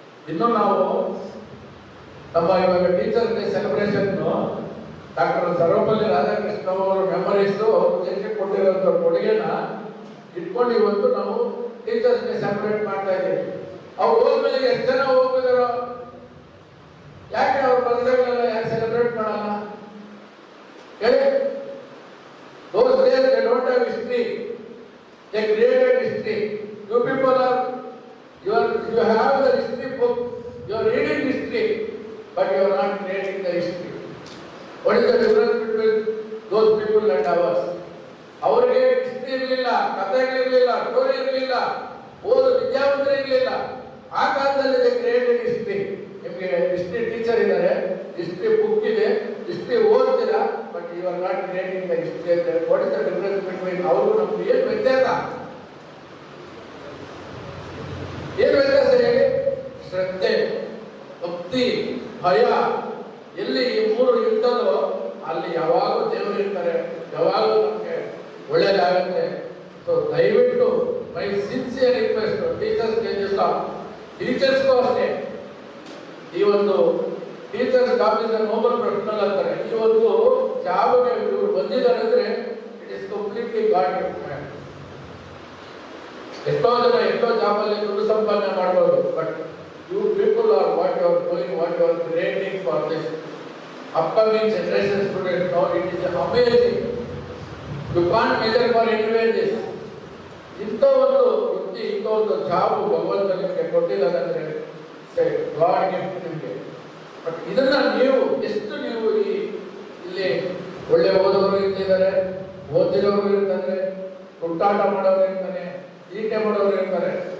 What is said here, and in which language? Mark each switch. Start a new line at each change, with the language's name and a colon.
Kannada: ಇನ್ನು ನಾವು ನಮ್ಮ ಇವಾಗ teacher day celebration doctor Sarvepalli Radhakrishna ಅವರ ಮೆಮರೀಸ್ ಅವರು ದೇಶಕ್ಕೆ ಕೊಟ್ಟಿರುವಂತ ಕೊಡುಗೆನ ಇಟ್ಕೊಂಡು ಇವತ್ತು ನಾವು ಟೀಚರ್ಸ್ ಡೇ ಸೆಲೆಬ್ರೇಟ್ ಮಾಡ್ತಾ ಇದ್ದೀವಿ. ಅವ್ರು ಹೋದ್ಮೇಲೆ ಎಷ್ಟು ಜನ ಹೋಗಿದಾರೋ, ಯಾಕೆ ಅವ್ರ ಬರ್ತ್ಡೇಗಳೆಲ್ಲ ಯಾಕೆ ಸೆಲೆಬ್ರೇಟ್ ಮಾಡಲ್ಲ ಹೇಳಿ?
English: Those days they don't have history, they created history. You people are, you have the history book, you are reading history, but you are not creating the history. What is the difference between those people and ours?
Kannada: ಅವರಿಗೆ history ಇರಲಿಲ್ಲ, ಕಥೆಗಳಿರಲಿಲ್ಲ, story ಇರಲಿಲ್ಲ, ಓದು ವಿದ್ಯಾವಂತರು ಇರಲಿಲ್ಲ. ಆ ಕಾಲದಲ್ಲಿ
English: Created history.
Kannada: ನಿಮಗೆ history teacher ಇದ್ದಾರೆ, ಹಿಸ್ಟ್ರಿ ಬುಕ್ ಇದೆ, ಹಿಸ್ಟ್ರಿ ಓದ್ತೀರಾ,
English: but you are not creating the history
Kannada: ಅಂತ.
English: what is the difference between
Kannada: ಅವರು ನಮ್ಗೆ ಏನು ವ್ಯತ್ಯಾಸ? ಏನು ವ್ಯತ್ಯಾಸ ಹೇಳಿ? ಶ್ರದ್ಧೆ, ಭಕ್ತಿ, ಭಯ. ಎಲ್ಲಿ ಈ ಮೂರು ಇರ್ತದೋ ಅಲ್ಲಿ ಯಾವಾಗಲೂ ದೇವರು ಇರ್ತಾರೆ, ಯಾವಾಗಲೂ ನಮಗೆ ಒಳ್ಳೇದಾಗುತ್ತೆ. ಸೊ ದಯವಿಟ್ಟು
English: my sincere request teachers ಟೀಚರ್ಸ್ಗೂ
Kannada: ಅಷ್ಟೇ ಈ ಒಂದು
English: teachers officer noble professional
Kannada: ಅಂತಾರೆ. ಈ ಒಂದು ಜಾಬ್ಗೆ ಇವರು ಬಂದಿದ್ದಾರೆ ಅಂದ್ರೆ
English: It is completely God gift.
Kannada: ಎಷ್ಟೋ ಜನ ಎಷ್ಟೋ ಜಾಬಲ್ಲಿ ದುಡ್ಡು ಸಂಪಾದನೆ ಮಾಡ್ಬೋದು,
English: But you people are what you are doing, what you are creating for this upcoming generation students. Now it is amazing. You can't measure for anywhere this.
Kannada: ಇಂಥ ಒಂದು ವೃತ್ತಿ, ಇಂಥ ಒಂದು ಜಾಬ್ ಭಗವಂತ ನಿಮಗೆ ಕೊಟ್ಟಿದ್ದಾನಂದ್ರೆ ಗಾಡ್ ಗಿಫ್ಟ್ ನಿಮಗೆ. ಬಟ್ ಇದನ್ನ ನೀವು ಎಷ್ಟು ನೀವು ಇಲ್ಲಿ ಒಳ್ಳೆ ಓದೋರು ಇರ್ತಿದ್ದಾರೆ, ಓದಿರೋರು ಇರ್ತಾರೆ, ಹುಟ್ಟಾಟ ಮಾಡೋರು ಇರ್ತಾನೆ, ತೀಟೆ ಮಾಡೋರು ಇರ್ತಾರೆ.